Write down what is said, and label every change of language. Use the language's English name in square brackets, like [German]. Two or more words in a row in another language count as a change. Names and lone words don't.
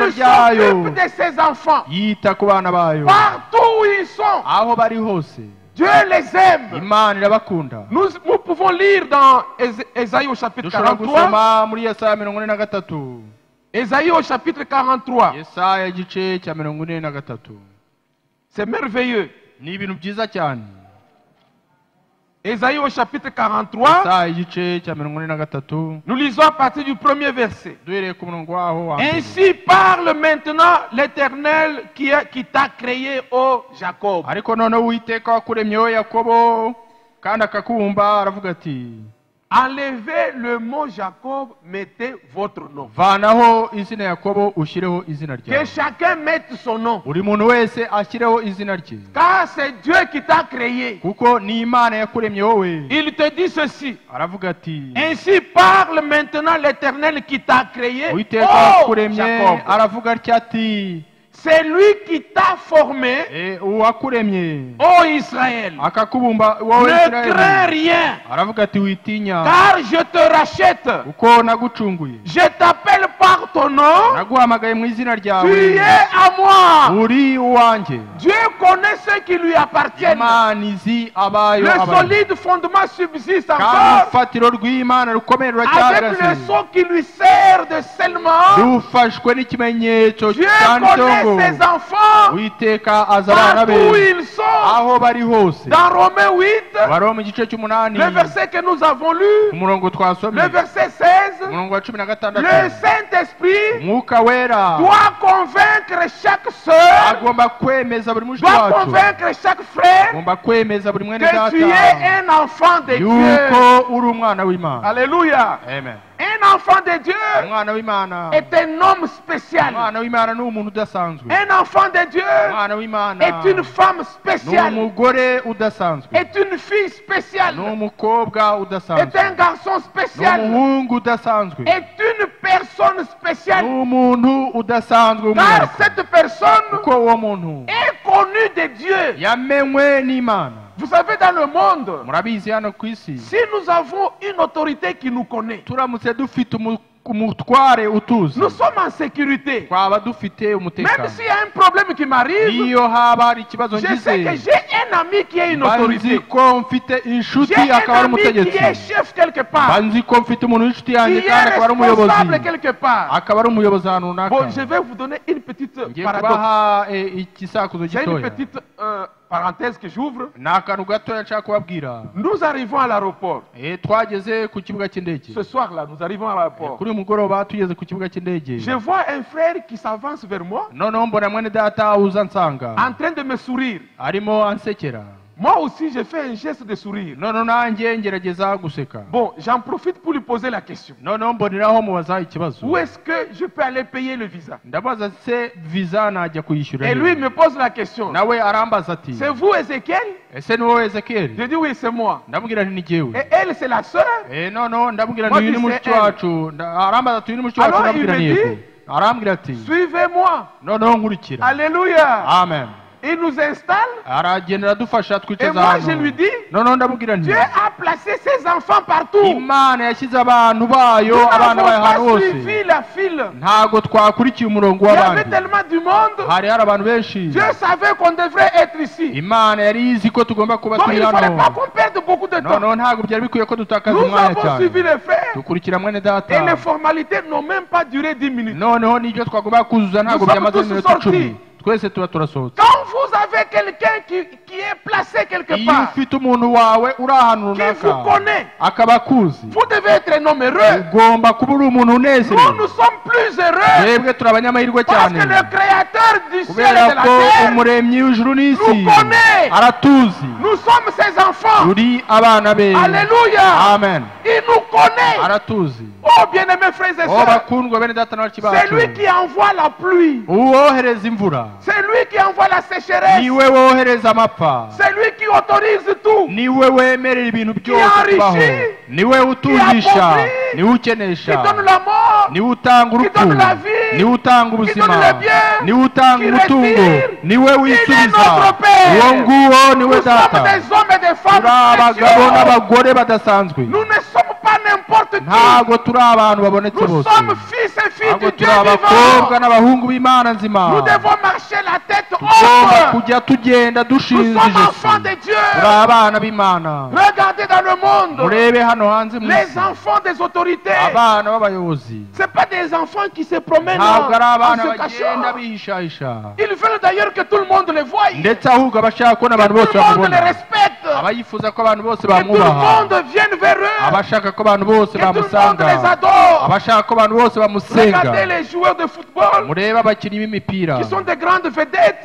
[French] Il [Kinyarwanda] ryayo [French] s'occupe de ses enfants. [Kinyarwanda] yita ku bana bayo [French] Partout où ils sont, [Kinyarwanda] aho bari hose. [French] Dieu les aime. [Kinyarwanda] Imana irabakunda. [French] Nous pouvons lire dans Ésaïe au chapitre [Kinyarwanda] dushobora 43. gusoma muri Yesaya 43. [French] Ésaïe au chapitre 43. [Kinyarwanda] Yesaya igice cya 43. [French] C'est merveilleux. [Kinyarwanda] ni ibintu byiza cyane. [French] Ésaïe au chapitre 43. [Kinyarwanda] Yesaya igice cya 43. [French] Nous lisons à partir du premier verset. [Kinyarwanda] duhereye ku murongo waho wa mbere. [French] Ainsi parle maintenant l'Éternel qui t'a créé, ô Jacob. [Kinyarwanda] ariko noneho Uwiteka wakuremyeho Yakobo kandi akakubumba aravuga ati, [French] Enlevez le mot Jacob, mettez votre nom. [Kinyarwanda] vanaho izina Yakobo ushyireho izina [French] Que [Kinyarwanda] ryawe. [French] chacun mette son nom. [Kinyarwanda] buri muntu wese ashyireho izina rye, [French] Car c'est Dieu qui t'a créé. [Kinyarwanda] kuko ni Imana yakuremye wowe. [French] Il te dit ceci. [Kinyarwanda] aravuga ati, [French] Ainsi parle maintenant l'Éternel qui t'a créé, [Kinyarwanda] Uwiteka [French] ô [Kinyarwanda] wakuremye Jacob. aravuga atya ati, [French] C'est lui qui t'a formé, [Kinyarwanda] uwakuremye [French] ô Israël. [Kinyarwanda] akakubumba wowe [French] Ne crains [Kinyarwanda] Israeli. [French] rien, [Kinyarwanda] aravuga ati, witinya [French] car je te rachète. [Kinyarwanda] kuko nagucunguye. [French] Je t'appelle par ton ton nom, [Kinyarwanda] naguhamagaye mu izina [French] tu [Kinyarwanda] ryawe [French] es à moi. [Kinyarwanda] uri uwanjye. [French] Dieu connaît ceux qui lui appartiennent. [Kinyarwanda] Imana izi abayo [French] Le [Kinyarwanda] abayo. [French] solide fondement subsiste [Kinyarwanda] kandi [French] encore. [Kinyarwanda] urufatiro rw'Imana rukomeye [French] Avec [Kinyarwanda] ruracyahagaze [French] le son qui lui sert de scellement. [Kinyarwanda] rufashwe n'ikimenyetso [French] Dieu [Kinyarwanda] cyanditseho ngo [French] connaît ses enfants [Kinyarwanda] Uwiteka azi abana [French] partout où [Kinyarwanda] be [French] ils sont. [Kinyarwanda] aho bari hose. [French] Dans Romains 8, [Kinyarwanda] Waroma igice cy'umunani [French] le verset que nous avons lu, [Kinyarwanda] umurongo twasomye [French] le verset 16, [Kinyarwanda] umurongo wa 16 [French] le Saint-Esprit [Kinyarwanda] umwuka wera [French] doit convaincre chaque sœur, [Kinyarwanda] agomba kwemeza buri mushiki [French] doit [Kinyarwanda] wacu [French] convaincre chaque frère [Kinyarwanda] agomba kwemeza buri mwene [French] que tu es [Kinyarwanda] data [French] un enfant de Dieu. [Kinyarwanda] yuko uri umwana w'Imana. [French] Alléluia. [Kinyarwanda] Amen. [French] Un enfant de Dieu [Kinyarwanda] umwana w'Imana [French] est un homme spécial. [Kinyarwanda] umwana w'Imana ni umuntu udasanzwe. [French] Un enfant de Dieu [Kinyarwanda] umwana w'Imana [French] est une femme [Kinyarwanda] ni [French] spéciale, [Kinyarwanda] umugore udasanzwe, [French] est une fille [Kinyarwanda] ni [French] spéciale, [Kinyarwanda] umukobwa [French] est [Kinyarwanda] udasanzwe, [French] un garçon [Kinyarwanda] ni [French] spécial, [Kinyarwanda] umuhungu udasanzwe, [French] est une personne [Kinyarwanda] ni [French] spéciale. [Kinyarwanda] umuntu udasanzwe [French] Car [Kinyarwanda] w'umwihariko. [French] cette personne [Kinyarwanda] kuko uwo muntu [French] est connue de Dieu. [Kinyarwanda] yamenywe n'Imana. [French] Vous savez, dans le monde, [Kinyarwanda] murabizi hano ku isi [French] si nous avons une autorité qui nous connaît, [Kinyarwanda] turamutse dufite umutware utuzi [French] nous sommes en sécurité. [Kinyarwanda] twaba dufite [French] Même [Kinyarwanda] umutekano. [French] s'il y a un problème qui m'arrive, [Kinyarwanda] niyo haba hari ikibazo [French] je sais que [Kinyarwanda] ngize [French] j'ai un ami qui est une [Kinyarwanda] mba nzi [French] autorité. [Kinyarwanda] ko mfite inshuti [French] J'ai [Kinyarwanda] akaba [French] un [Kinyarwanda] ari [French] ami qui est [Kinyarwanda] umutegetsi, [French] chef quelque [Kinyarwanda] mba [French] part, [Kinyarwanda] nzi ko mfite umuntu w'inshuti [French] qui [Kinyarwanda] yanjye [French] est [Kinyarwanda] kandi akaba ari umuyobozi, [French] responsable quelque part. [Kinyarwanda] akaba ari umuyobozi ahantu runaka. [French] Bon, je vais vous donner une petite [Kinyarwanda] ngiye [French] paradoxe. [Kinyarwanda] kubaha ikisakuzo [French] C'est une [Kinyarwanda] gitoya, [French] petite parenthèse que j'ouvre. [Kinyarwanda] ni akantu gatoya nshaka kubabwira. [French] Nous arrivons à l'aéroport. [Kinyarwanda] twageze ku kibuga cy'indege, [French] Ce soir-là, nous arrivons à l'aéroport. [Kinyarwanda] kuri uyu mugoroba tugeze ku kibuga cy'indege, [French] Je vois un frère qui s'avance vers moi, [Kinyarwanda] noneho mbona mwene data uza ansanga [French] en train de me sourire. [Kinyarwanda] arimo ansekera, [French] Moi aussi, j'ai fait un geste de sourire. [Kinyarwanda] noneho nanjye ngerageza guseka, [French] Bon, j'en profite pour lui poser la question. [Kinyarwanda] noneho mboneraho mubaza ikibazo, [French] Où est-ce que je peux aller payer le visa? [Kinyarwanda] ndabaza se visa najya kuyishyura [French] Et lui me pose la question. [Kinyarwanda] nawe arambaza ati [French] C'est vous, Ézéchiel? [Kinyarwanda] ese ni wowe Ezekiyeli? [French] Je dis oui, c'est moi. [Kinyarwanda] ndamubwira nti ni jyewe. [French] Et elle, c'est la sœur? [Kinyarwanda] noneho ndamubwira [French] Moi, [Kinyarwanda] nti uyu ni [French] je [Kinyarwanda] mushiki [French] sais [Kinyarwanda] wacu, arambaza ati uyu ni mushiki wacu, [French] Alors, [Kinyarwanda] ndamubwira [French] il [Kinyarwanda] ni [French] me [Kinyarwanda] yego, [French] dit, [Kinyarwanda] arambwira ati [French] Suivez-moi. [Kinyarwanda] noneho nkurikira. [French] Alléluia. [Kinyarwanda] Amen. [French] Il nous installe. [Kinyarwanda] aragenda aradufasha [French] Et [Kinyarwanda] twicaza [French] moi, je [Kinyarwanda] hano, [French] lui dis, [Kinyarwanda] noneho ndamubwira nti [French] Dieu a placé ses enfants partout. [Kinyarwanda] imana yashyize abantu bayo, [French] Nous [Kinyarwanda] abana [French] n'avons [Kinyarwanda] bayo ahantu [French] pas [Kinyarwanda] hose, [French] suivi la file. [Kinyarwanda] ntabwo twakurikiye umurongo [French] Il y avait [Kinyarwanda] w'abandi, [French] tellement du monde. [Kinyarwanda] hari abantu benshi. [French] Dieu savait qu'on devrait être ici. [Kinyarwanda] imana yari izi ko tugomba kuba [French] Donc [Kinyarwanda] turi [French] il ne fallait [Kinyarwanda] hano, [French] pas qu'on perde beaucoup de temps. [Kinyarwanda] noneho ntabwo byari bikwiye ko dutakaza [French] Nous [Kinyarwanda] umwanya [French] avons suivi [Kinyarwanda] cyane, [French] les frères. [Kinyarwanda] dukurikira mwene [French] Et [Kinyarwanda] data, [French] les formalités n'ont même pas duré 10 minutes. [Kinyarwanda] noneho n'ibyo twagomba kuzuza ntabwo [French] Nous [Kinyarwanda] byamaze [French] sommes [Kinyarwanda] iminota [French] tous [Kinyarwanda] 10, twese tuba turasohotse. [French] Quand vous avez quelqu'un qui est placé quelque [Kinyarwanda] iyo [French] part, [Kinyarwanda] ufite umuntu wawe uri ahantu [French] qui vous [Kinyarwanda] runaka [French] connaît, [Kinyarwanda] akaba akuzi, [French] vous devez être un homme heureux. [Kinyarwanda] ugomba kuba uri umuntu [French] Nous, [Kinyarwanda] unezerewe. [French] nous sommes plus heureux [Kinyarwanda] twebwe turi abanyamahirwe [French] parce [Kinyarwanda] cyane, [French] que le créateur du ciel et [Kinyarwanda] kubera [French] de la [Kinyarwanda] ko [French] terre, [Kinyarwanda] umuremyi w'ijuru n'isi [French] nous connaît. [Kinyarwanda] aratuzi, [French] Nous sommes ses enfants. [Kinyarwanda] turi abana be. [French] Alléluia. [Kinyarwanda] Amen. [French] Il nous connaît. [Kinyarwanda] aratuzi. [French] Oh, bien-aimés frères et [Kinyarwanda] o [French] sœurs, [Kinyarwanda] bakundwa bene data na bashiki [French] c'est lui [Kinyarwanda] bacu, [French] qui envoie la pluie. [Kinyarwanda] uwohereza imvura, [French] C'est lui qui envoie la sécheresse. [Kinyarwanda] niwe wohereza amapfa, [French] C'est lui qui autorise tout. [Kinyarwanda] niwe wemerera ibintu byose [French] enrichit, [Kinyarwanda] kubaho, niwe utungisha, niwe ukenesha, [French] Qui donne la mort. [Kinyarwanda] niwe utanga [French] Qui [Kinyarwanda] urupfu, [French] donne la vie. [Kinyarwanda] niwe utanga [French] Qui [Kinyarwanda] ubuzima, [French] donne le bien. [Kinyarwanda] niwe utanga [French] Qui [Kinyarwanda] umutungo, [French] respire. [Kinyarwanda] niwe wisubiza. [French] notre Père. [Kinyarwanda] uwo nguwo niwe [French] Nous sommes [Kinyarwanda] data. [French] des hommes et des femmes [Kinyarwanda] turi abagabo [French] spéciaux. [Kinyarwanda] n'abagore badasanzwe, [French] Nous ne sommes pas n'importe qui. [Kinyarwanda] ntabwo turi abantu babonetse [French] Nous [Kinyarwanda] bose, [French] sommes fils et filles [Kinyarwanda] ntabwo [French] du Dieu [Kinyarwanda] turi abakobwa [French] vivant. [Kinyarwanda] n'abahungu b'Imana nzima. [French] Nous devons marcher la tête [Kinyarwanda] tugomba [French] haute. [Kinyarwanda] kujya tugenda [French] Nous [Kinyarwanda] dushinze [French] sommes [Kinyarwanda] ijosi, [French] enfants de Dieu. [Kinyarwanda] turi abana b'Imana. [French] Regardez dans le monde. [Kinyarwanda] murebe hano hanze mu [French] Les [Kinyarwanda] isi, [French] enfants des autorités. [Kinyarwanda] abana b'abayobozi [French] Ce pas des enfants qui se promènent [Kinyarwanda] ntabwo ari [French] en [Kinyarwanda] abana [French] se [Kinyarwanda] bagenda [French] cachant. [Kinyarwanda] bihishahisha, [French] Ils veulent d'ailleurs que tout le monde les voie. Que [Kinyarwanda] ndetse ahubwo abashaka kubona abantu bose [French] tout le monde les [Kinyarwanda] bamubona, [French] respecte. [Kinyarwanda] aba yifuza ko abantu bose [French] Que tout le [Kinyarwanda] bamwubaha, [French] monde vienne vers eux. [Kinyarwanda] abashaka ko abantu bose [French] Que tout le monde [Kinyarwanda] bamusanga, [French] les adore. [Kinyarwanda] abashaka ko abantu bose bamusenga. [French] Regardez les joueurs de football [Kinyarwanda] murebe abakinnyi b'imipira [French] qui sont des grandes vedettes.